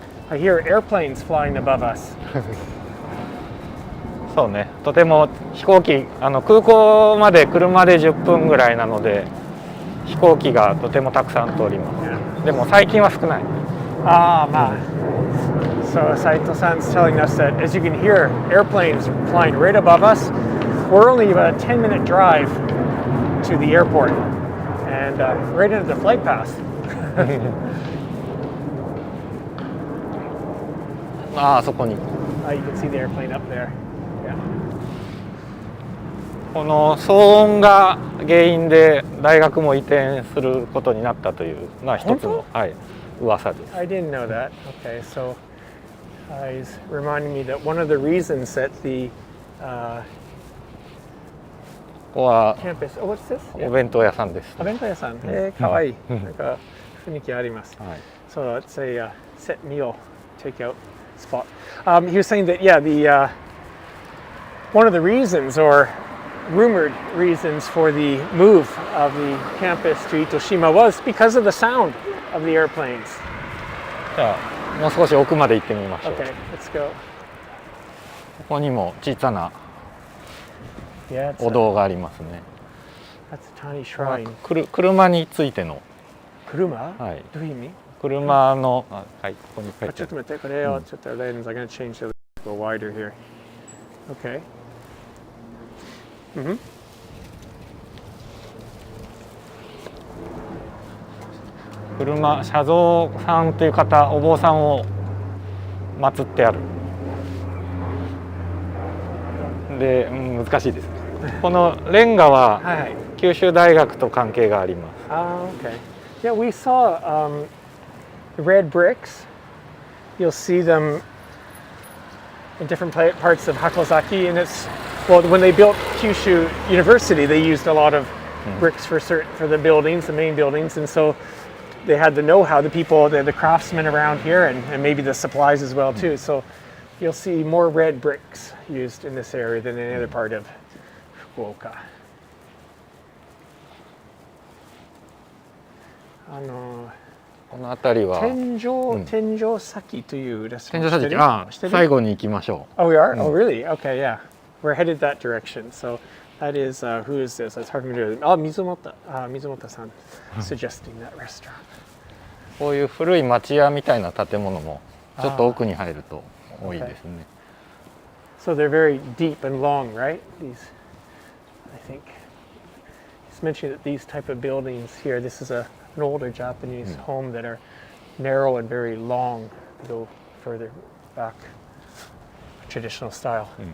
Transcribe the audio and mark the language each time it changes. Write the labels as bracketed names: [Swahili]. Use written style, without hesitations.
[English] I hear airplanes flying above us. [Japanese] そうね。とても飛行機空港まで車で10分ぐらいなので飛行機がとてもたくさん通ります。でも最近は少ない。まあ。 [English] So Saito-san's telling us that as you can hear airplanes flying right above us. We're only about a 10-minute drive to the airport and right into the flight path. [Japanese] あそこに。 [English] You can see the airplane up there. Yeah. [Japanese] この騒音が原因で大学も移転することになったという一つの、噂です。 [English] I didn't know that. Okay, so he's reminding me that one of the reasons that the [Japanese] こは [English] campus. Oh, what's this? [Japanese] お弁当屋さんです。お弁当屋さん。かわいい。なんか雰囲気あります。 [English] So it's a set meal takeout spot. He was saying that the one of the reasons or rumored reasons for the move of the campus to Itoshima was because of the sound of the airplanes. [Japanese] じゃあもう少し奥まで行ってみましょう。 [English] Okay, let's go. [Japanese] ここにも小さな [English] Yeah, [Japanese] お堂がありますね。 [English] That's a tiny shrine. [Japanese] 車についての。車？はい。どういう意味？車のはい、ここに書いてある。ちょっと待って、これをちょっとレンズ [English] I'm going to change the go wider here. Okay. [Japanese] 車造さんという方、お坊さんを祀ってある。で、難しいです。このレンガは九州大学と関係があります。 [English] Okay. Yeah, we saw red bricks. You'll see them in different parts of Hakozaki, and it's when they built Kyushu University, they used a lot of bricks for the buildings, the main buildings, and so they had the know-how, the people, the craftsmen around here, and maybe the supplies as well too. So you'll see more red bricks used in this area than any other part of Fukuoka. [Japanese] この辺りは天井崎というレストラン。天井崎、最後に行きましょう。 [English] Oh, we are? Oh, really? Okay, yeah. We're headed that direction. So that is, who is this? That's hard to do. Oh, Mizumoto-san suggesting that restaurant. [Japanese] こういう古い町屋みたいな建物もちょっと奥に入ると多いですね。 [English] So they're very deep and long, right? These, I think. He's mentioning that these type of buildings here, this is an older Japanese home that are narrow and very long. They go further back, traditional style.